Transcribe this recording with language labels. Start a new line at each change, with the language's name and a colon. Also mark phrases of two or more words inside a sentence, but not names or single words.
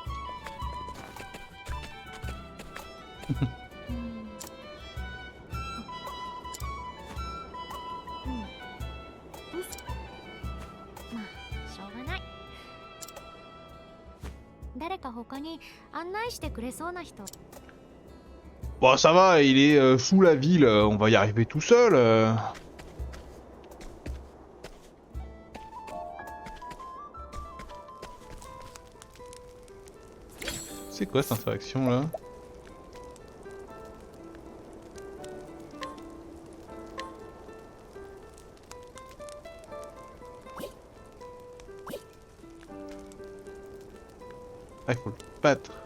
Japanese: まあしょうがない。誰か他に案内してくれそうな人。
French: Bon, ça va, il est sous la ville, on va y arriver tout seul. C'est quoi cette interaction là? Ah, il faut le battre.